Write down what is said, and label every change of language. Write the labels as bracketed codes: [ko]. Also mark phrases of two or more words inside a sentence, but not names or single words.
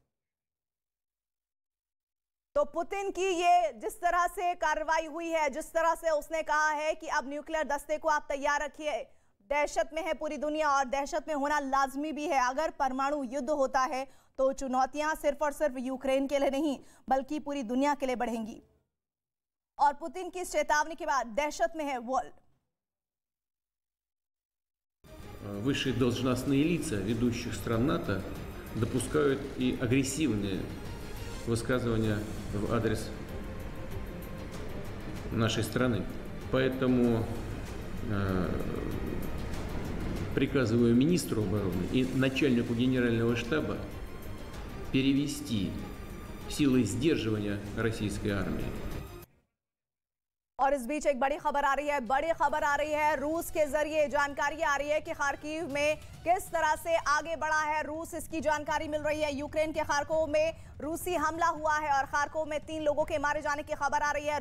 [hi] तो पुतिन की ये जिस तरह से कार्रवाई हुई है, जिस तरह से उसने कहा है कि अब न्यूक्लियर दस्ते को आप तैयार रखिए, दहशत में है पूरी दुनिया और दहशत में होना लाजमी भी है। अगर परमाणु युद्ध होता है तो चुनौतियां सिर्फ और सिर्फ यूक्रेन के लिए नहीं बल्कि पूरी दुनिया के लिए बढ़ेंगी। और पुतिन की इस चेतावनी के बाद दहशत में है वर्ल्ड। [ru] Высшие должностные лица ведущих стран НАТО допускают и агрессивные высказывания в адрес нашей страны. Поэтому приказываю министру обороны и начальнику генерального штаба перевести силы сдерживания российской армии. [hi] और इस बीच एक बड़ी खबर आ रही है, रूस के जरिए जानकारी आ रही है कि खार्किव में किस तरह से आगे बढ़ा है रूस, इसकी जानकारी मिल रही है। यूक्रेन के खार्कोव में रूसी हमला हुआ है और खार्कोव में 3 लोगों के मारे जाने की खबर आ रही है।